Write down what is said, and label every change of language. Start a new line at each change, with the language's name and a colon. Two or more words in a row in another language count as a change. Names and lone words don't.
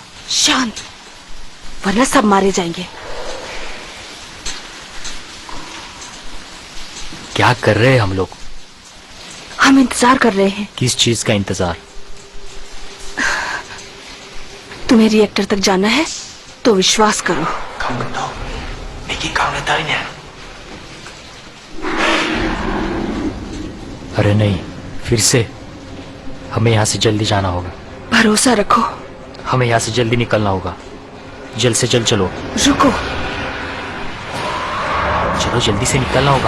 Hindi: शांत, वरना सब मारे जाएंगे। क्या कर रहे हैं हम लोग? हम इंतजार कर रहे हैं। किस चीज का इंतजार? तुम्हें रिएक्टर तक जाना है तो विश्वास करो।
Vietnamese: Không cần đâu. Mấy cái con này tới nè.
Hindi: अरे नहीं, फिर से? हमें यहाँ से जल्दी जाना होगा। भरोसा रखो। हमें यहाँ से जल्दी निकलना होगा। जल्द से जल्द चलो। रुको। चलो, जल्दी से निकलना होगा।